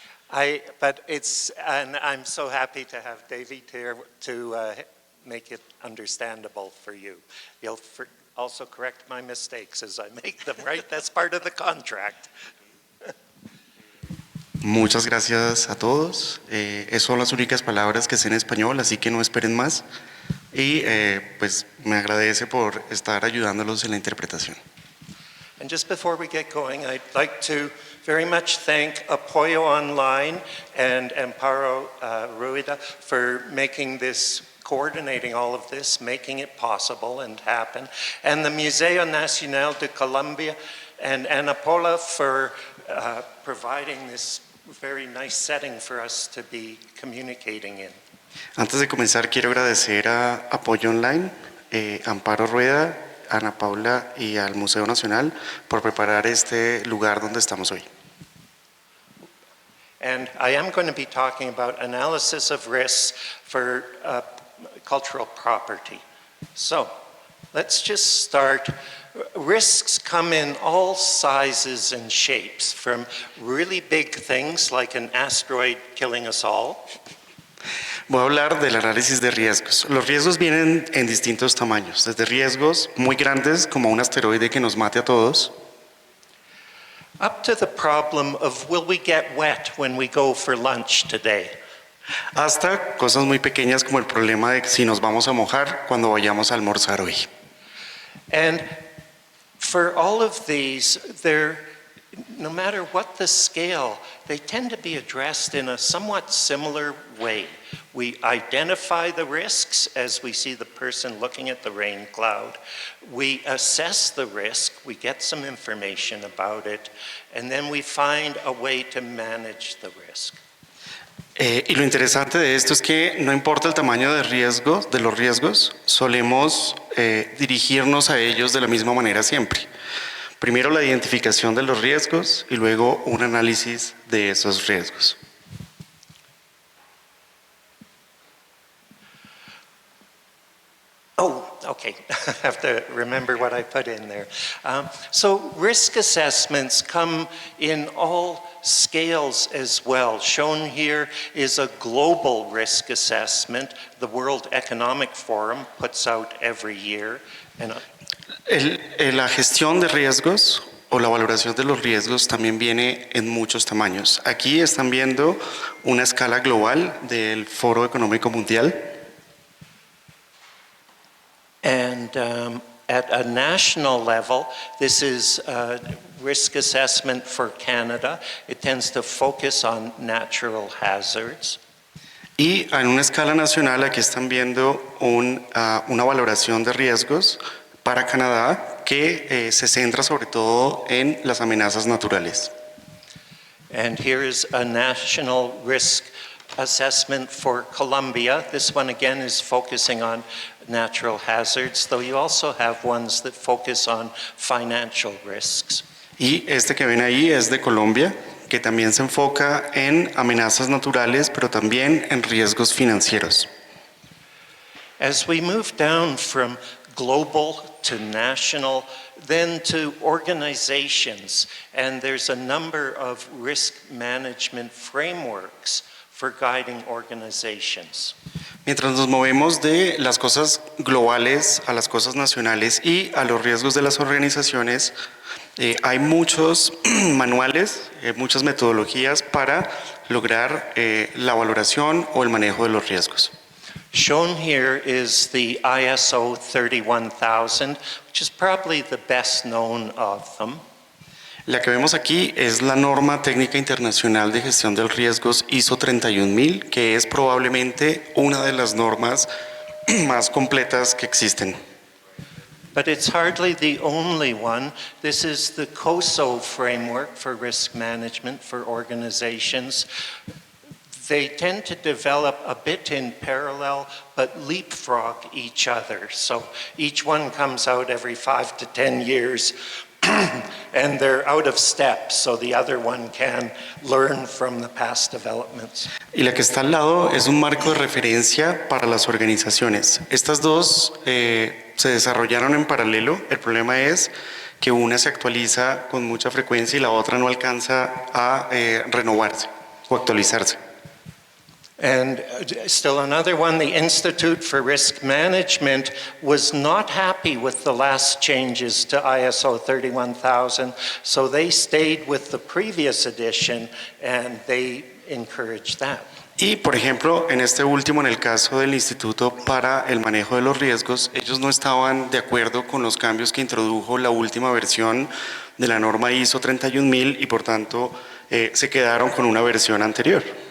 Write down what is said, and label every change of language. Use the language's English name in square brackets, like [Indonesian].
[English] And I'm so happy to have David here to make it understandable for you. You'll also correct my mistakes as I make them, right? That's part of the contract. [Spanish] Muchas gracias a todos. Esas son las únicas palabras que sé en español, así que no esperen más. Y pues me agradece por estar ayudándolos en la interpretación. [English] And just before we get going, I'd like to very much thank Apoyo Online and Amparo Rueda for making this, coordinating all of this, making it possible and happen, and the Museo Nacional de Colombia and Ana Paula for providing this very nice setting for us to be communicating in. [Spanish] Antes de comenzar, quiero agradecer a Apoyo Online, Amparo Rueda, Ana Paula y al Museo Nacional por preparar este lugar donde estamos hoy. [English] And I am going to be talking about analysis of risks for cultural property. So let's just start. Risks come in all sizes and shapes, from really big things like an asteroid killing us all. [Spanish] Voy a hablar del análisis de riesgos. Los riesgos vienen en distintos tamaños, desde riesgos muy grandes como un asteroide que nos mate a todos, [English] Up to the problem of will we get wet when we go for lunch today? [Spanish] hasta cosas muy pequeñas como el problema de si nos vamos a mojar cuando vayamos a almorzar hoy. [English] And for all of these, no matter what the scale, they tend to be addressed in a somewhat similar way. We identify the risks as we see the person looking at the rain cloud. We assess the risk, we get some information about it, and then we find a way to manage the risk. [Spanish] Y lo interesante de esto es que no importa el tamaño de los riesgos, solemos dirigirnos a ellos de la misma manera siempre. Primero la identificación de los riesgos y luego un análisis de esos riesgos. [English] Oh, okay. I have to remember what I put in there. So risk assessments come in all scales as well. Shown here is a global risk assessment the World Economic Forum puts out every year. And [Spanish] La gestión de riesgos o la valoración de los riesgos también viene en muchos tamaños. Aquí están viendo una escala global del Foro Económico Mundial. [English] And at a national level, this is risk assessment for Canada. It tends to focus on natural hazards. [Spanish] Y en una escala nacional aquí están viendo una valoración de riesgos para Canadá que se centra sobre todo en las amenazas naturales. [English] And here is a national risk assessment for Colombia. This one again is focusing on natural hazards, though you also have ones that focus on financial risks. [Spanish] Y este que ven ahí es de Colombia, que también se enfoca en amenazas naturales, pero también en riesgos financieros. [English] As we move down from global to national, then to organizations, and there's a number of risk management frameworks for guiding organizations. [Spanish] Mientras nos movemos de las cosas globales a las cosas nacionales y a los riesgos de las organizaciones, hay muchos manuales, muchas metodologías para lograr la valoración o el manejo de los riesgos. [English] Shown here is the ISO 31000, which is probably the best known of them. [Spanish] La que vemos aquí es la norma técnica internacional de gestión de riesgos ISO 31000, que es probablemente una de las normas más completas que existen. [English] But it's hardly the only one. This is the COSO framework for risk management for organizations. They tend to develop a bit in parallel, but leapfrog each other. So each one comes out every 5 to 10 years, and they're out of step, so the other one can learn from the past developments. [Spanish] Y la que está al lado es un marco de referencia para las organizaciones. Estas dos se desarrollaron en paralelo. El problema es que una se actualiza con mucha frecuencia y la otra no alcanza a renovarse o actualizarse. [English] And still another one, the Institute for Risk Management was not happy with the last changes to ISO 31000, so they stayed with the previous edition and they encouraged that. [Spanish] Y, por ejemplo, en este último, en el caso del Instituto para el Manejo de los Riesgos, ellos no estaban de acuerdo con los cambios que introdujo la última versión de la norma ISO 31000 y, por tanto, se quedaron con una versión anterior.